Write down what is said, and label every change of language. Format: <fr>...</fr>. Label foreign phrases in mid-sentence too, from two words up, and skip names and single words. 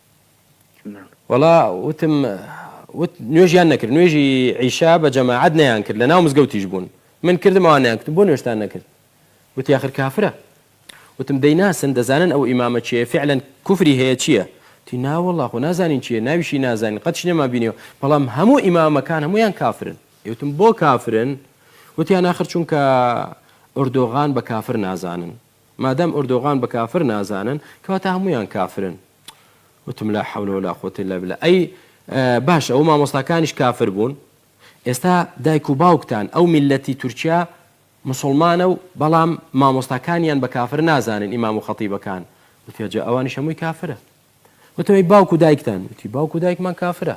<ckb>وەڵا وتم نوێژیان نەکرد نوێژی عیشا بە جەماعەت نەیان کرد لە ناو مزگەوتیش بوون من کردم ئەوانیان کرد بۆ نوێشتان نەکرد وتی آخر کافرە وتم دەیناسن دەزانن ئەو ئیمامە چیە فعلا کوفری هەیە چییە تی ناوەڵڵا خۆ نازانین چییە ناویشی نازانین قەتش نێما بینیەوە بەڵام هەموو ئیمامەکان هەمویان کافرن. وتم بۆ کافرن وتیان آخر چونکە ئوردۆغان بە کافر نازانن مادام ئوردۆغان بە کافر نازانن کەواتە هەمویان کافرن.</ckb> <ar>وتم لا حول ولا قوة إلا بالله.</ar> <ckb>ئەی باش ئەو مامۆستاکانیش کافر بوون ئێستا دایک و باوکتان ئەو میلەتی تورکیا مسلمانە و بەڵام مامۆستاکانیان بە کافر نازانن ئیمام و خەتیبەکان وتیجا ئەوانیش هەمووی کافرە. وتم باوک و دایکتان وتی باوک و دایکمان کافرە.</ckb>